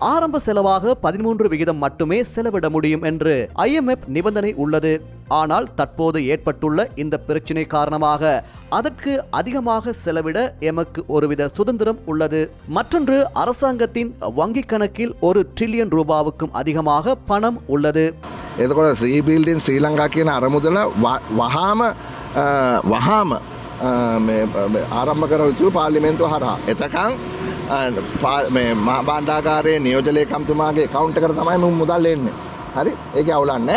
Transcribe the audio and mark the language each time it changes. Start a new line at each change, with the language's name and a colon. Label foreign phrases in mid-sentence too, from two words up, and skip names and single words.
Tamil: ஆரம்ப செலவாக 13% மட்டுமே செலவிட முடியும் என்று IMF நிபந்தனை உள்ளது. ஆனால் தற்போது ஏற்பட்டுள்ள இந்த பிரச்சினை காரணமாக அதற்கு அதிகமாக செலவிட எமக்கு ஒருவித சுதந்திரம் உள்ளது. மற்றொன்று, அரசாங்கத்தின் வங்கிக் கணக்கில் 1 ட்ரில்லியன் ரூபாவுக்கும் அதிகமாக பணம் உள்ளது.
Sinhala: එතකොට රීබිල්ඩින් ශ්‍රී ලංකා කියන අරමුදල වහාම ආරම්භ කර යුතු පාර්ලිමේන්තුව හරහා. එතකන් මේ මහා බණ්ඩාගාරයේ නියෝජ්‍ය ලේකම්තුමාගේ account එකට තමයි මුදල් එන්නේ. හරි? ඒකේ අවුලක් නැහැ.